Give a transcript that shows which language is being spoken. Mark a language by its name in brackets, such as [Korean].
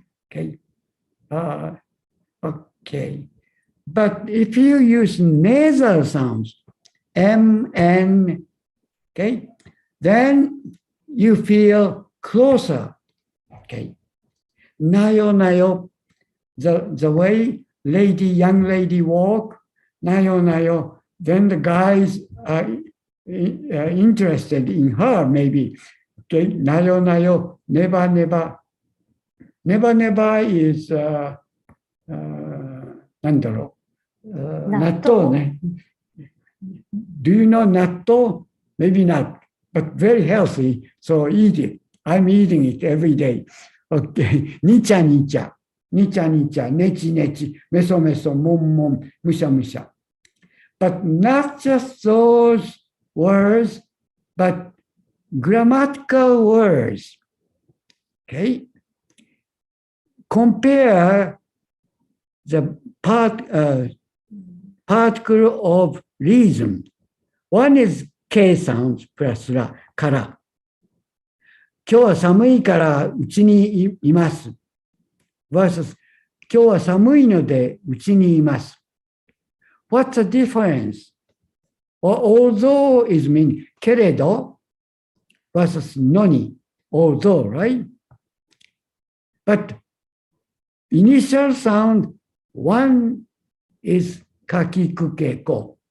[English] Okay. Okay. But if you use nasal sounds, M, N, okay, then you feel closer. Okay. Nayo, nayo, the way young lady walk, nayo, nayo, then the guys are interested in her, maybe. Okay. Nayo, nayo, neba, neba. [Japanese] Neba, neba [English] is, [Japanese] なんだろう、納豆ね。 [English] Do you know 納豆? Maybe not, but very healthy, so eat it. I'm eating it every day. Okay. [Japanese] にちゃにちゃ、にちゃにちゃ、ねちねち、めそめそ、もんもん、むしゃむしゃ。 [English] But not just those words, but grammatical words. Okay? Compare the particle of reason. One is K sounds plus ら、から。 [Japanese] 今日は寒いからうちにいます。 [English] versus [Japanese] 今日は寒いのでうちにいます。 [English] What's the difference? Although is mean けれど versus のに although, right? But initial sound, one is かきくけこ。